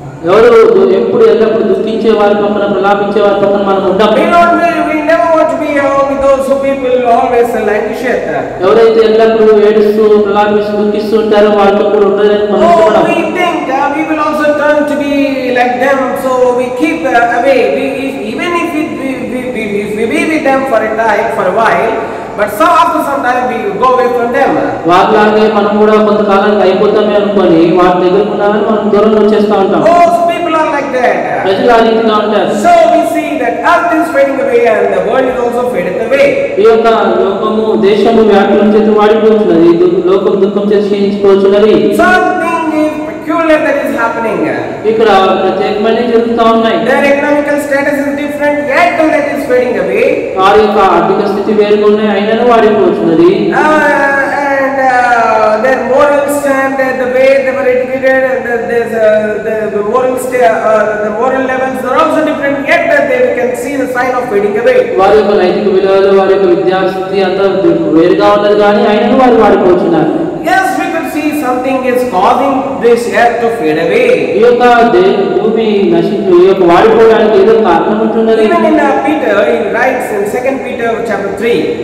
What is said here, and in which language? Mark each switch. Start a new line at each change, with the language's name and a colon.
Telugu: ఎవరు ఎప్పుడు ఎల్లప్పుడు దుఃఖించే వారి పక్కన, ప్రలాపించే వారి పక్కన మనం ఉంటాం.
English: We never want to be with those who people always languish.
Telugu: ఎవరైతే ఎల్లప్పుడు ఏడుస్తూ ప్రలాపిస్తూ దుఃఖిస్తూ ఉంటారో వాళ్ళతో కూడా ఉండదని మనం చూడం.
English: We think we will also turn to be like them, so we keep away. Even if we be with them for a time, for a while, but after some time we go away from them.
Telugu: వాళ్ళలాగే మనం కూడా కొంతకాలానికి అయిపోతామే అనుకొని వారి దగ్గర ఉన్నామని మనం దూరం వచ్చేస్తా ఉంటాం.
English: Most people are like that.
Telugu: ప్రజలు ఆ రీతిగా ఉంటారు.
English: So we see that earth is fading away and the world is also fading away.
Telugu: ఈ యొక్క లోకము, దేశము వ్యాకులం చేత వాడిపోతున్నది, లోకం దుఃఖం చేత క్షీణించిపోతున్నది.
English: Something is peculiar that is happening.
Telugu: ఇక్కడ ప్రత్యేకమైన జరుగుతూ ఉన్నాయి.
English: Their economical status is different, yet that is fading away.
Telugu: వారి యొక్క ఆర్థిక స్థితి వేరుగా ఉన్నాయి, అయినను వాడిపోతున్నది.
English: And their morals and the way they were educated and the moral levels are also different, yet that they can see the sign of fading away.
Telugu: వారి యొక్క నైతిక విలువలు, వారి యొక్క విద్యాస్థితి అంతా వేరుగా ఉన్నది, కానీ అయినను వారు వాడిపోతున్నారు.
English: Yes, we could see something is causing this earth to fade away.
Telugu: ఈ యొక్క భూమి నశించు, ఈ యొక్క వాడిపోవడానికి ఏదో కారణం ఉంటున్నది.
English: Even in Peter, he writes in 2 Peter chapter 3.